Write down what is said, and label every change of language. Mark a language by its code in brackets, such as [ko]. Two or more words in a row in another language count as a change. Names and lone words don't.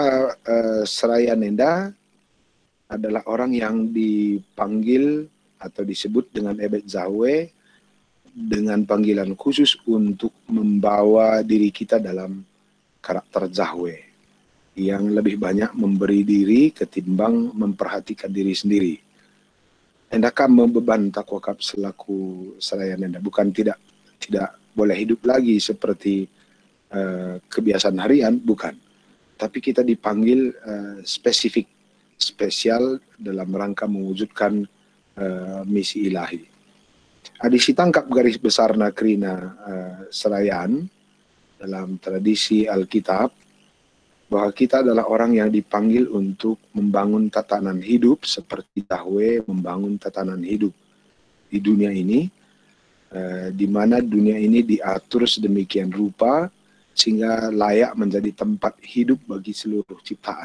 [id] serayaan enda adalah orang yang dipanggil atau disebut dengan ebet Zahwe dengan panggilan khusus untuk membawa diri kita dalam karakter Zahwe yang lebih banyak memberi diri ketimbang memperhatikan diri sendiri. [btx] Endakah membeban takwakab selaku serayaan enda? [id] Bukan tidak boleh hidup lagi seperti kebiasaan harian, bukan. Tapi kita dipanggil spesial dalam rangka mewujudkan misi ilahi. [btx] Adisi tangkap [id] garis besar nakrina serayaan dalam tradisi Alkitab, bahwa kita adalah orang yang dipanggil untuk membangun tatanan hidup seperti Yahwe membangun tatanan hidup di dunia ini, di mana dunia ini diatur sedemikian rupa sehingga layak menjadi tempat hidup bagi seluruh ciptaan.